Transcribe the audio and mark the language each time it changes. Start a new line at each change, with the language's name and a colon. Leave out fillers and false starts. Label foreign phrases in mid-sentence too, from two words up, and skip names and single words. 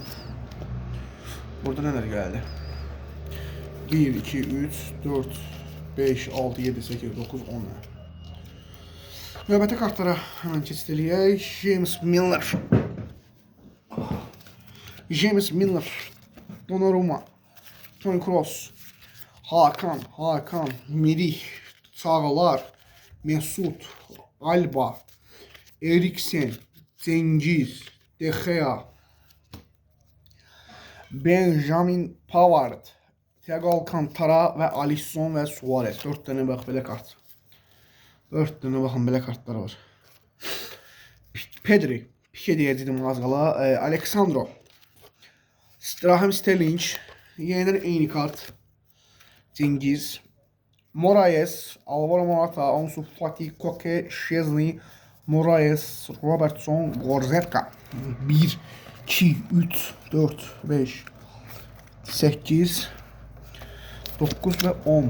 Azerbaijani: Burada nələr gəldi? 1, 2, 3, 4, 5, 6, 7, 8, 9, 10. Növbəti kartlara hemen keçid eləyək. James Milner, Donnarumma, Toni Kroos, Hakan, Merih, Çağlar, Mesut, Alba, Eriksen, Cengiz, De Gea, Benjamin Pavard, Thiago Alcantara və Alisson və Suarez. 4 dənə bax belə kart. 4 dənə baxın belə kartlar var. Pedri, Pique deyəcəydim az qala. Alexandro, Raheem Sterling, yeniden eyni kart. Cengiz, Moraes, Alvaro Morata, Ansu Fati, Koke, Szczesny, Moraes, Robertson, Goretzka. 1, 2, 3, 4, 5, 8, 9 ve 10.